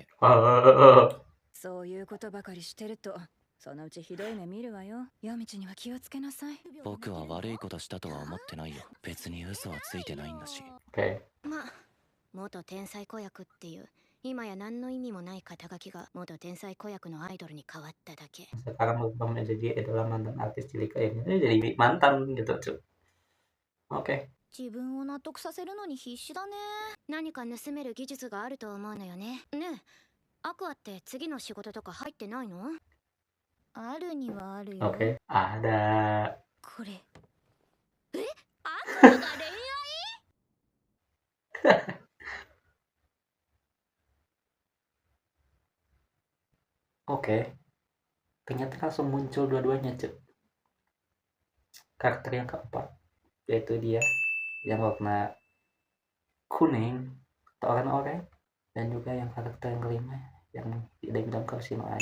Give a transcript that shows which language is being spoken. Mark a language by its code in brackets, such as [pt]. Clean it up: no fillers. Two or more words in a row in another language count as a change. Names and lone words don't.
[ja] そういうことばかりしてるとそのうちひどい目見るわよ。夜道には気をつけなさい。僕は悪いことしたとは思ってないよ。別に嘘はついてないんだし。 [id] Oke. [ja] まあ元天才子役っていう今や何の意味もない肩書きが元天才子役のアイドルに変わっただけ。 [id] Sekarang berubah menjadi adalah mantan artis cilik ini jadi mantan gitu cuy. Oke. [ja] 自分を納得させるのに必死だね。何か盗める技術があると思うのよね。ねえ、アクアって次の仕事とか入ってないの？あるにはあるよ。 [id] Oke. Ada. [ja] これ。え？アクアが恋愛？ [id] Oke. Ternyata langsung muncul dua-duanya cuy. Karakter yang keempat yaitu dia yang warna kuning atau oranye, dan juga yang karakter yang kelima yang dibilang Hoshino-ai.